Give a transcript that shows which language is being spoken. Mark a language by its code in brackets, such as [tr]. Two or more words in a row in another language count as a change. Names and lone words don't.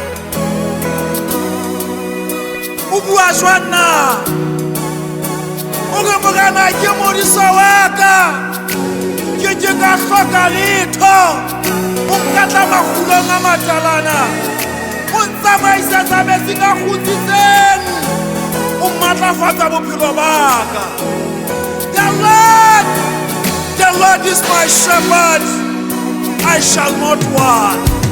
[st] O bua jwana o re Morena ke modisa wa ka, ke ka hloka letho, o nkatla makgulong a matalana, o ntsamaisa metsing a kgutsitseng, o matlafatsa bophelo ba ka. [en] The Lord is my shepherd, I shall not want.